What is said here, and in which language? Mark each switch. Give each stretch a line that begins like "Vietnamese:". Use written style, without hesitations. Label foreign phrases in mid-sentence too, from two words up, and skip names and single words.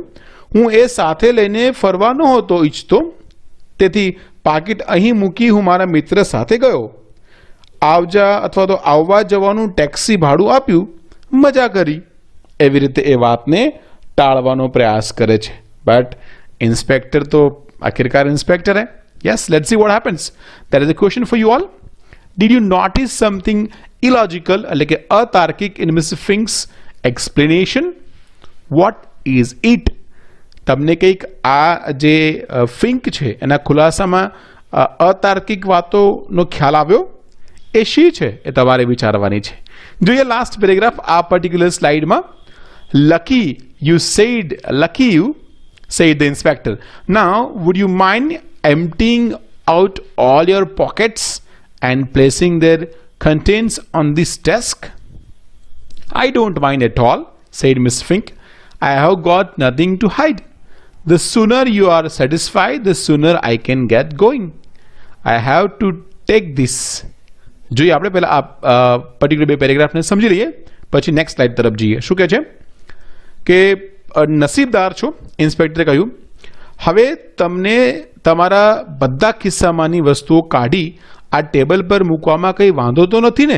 Gujarati: હું એ સાથે લઈને ફરવા નહોતો ઈચ્છતો, તેથી પાકીટ અહીં મૂકી હું મારા મિત્ર સાથે ગયો. આવવા જવાનું ટેક્સી ભાડું આપ્યું, મજા કરી. એવી રીતે એ વાતને ટાળવાનો પ્રયાસ કરે છે.
Hindi: बट इंस्पेक्टर तो आख़िरकार इंस्पेक्टर है.
English: Yes, let's see what happens. That is a question for you all. Did you notice something illogical,
Gujarati: એટલે કે અતાર્કિક,
English: in Mr. Fink's explanation? What is it?
Gujarati: તમને કંઈક આ જે ફિંક છે એના ખુલાસામાં અતાર્કિક વાતોનો ખ્યાલ આવ્યો? એ શી છે એ તમારે વિચારવાની છે. જોઈએ
English: last paragraph
Gujarati: આ પર્ટિક્યુલર સ્લાઇડમાં.
English: Lucky you, said the inspector. Now, would you mind emptying out all your pockets and placing their contents on this desk? I don't mind at all, said Miss Fink. I have got nothing to hide. The sooner you are satisfied, the sooner I can get going. I have to take this.
Gujarati: જોઈએ આપણે પહેલા આ પર્ટિક્યુલર બે પેરેગ્રાફને સમજી લઈએ, પછી
English: next slide
Gujarati: તરફ જઈએ. શું કહે છે કે નસીબદાર છો, ઇન્સ્પેક્ટરે કહ્યું. હવે તમને તમારા બધા ખિસ્સામાંની વસ્તુઓ કાઢી આ ટેબલ પર મૂકવામાં કંઈ વાંધો તો નથી ને?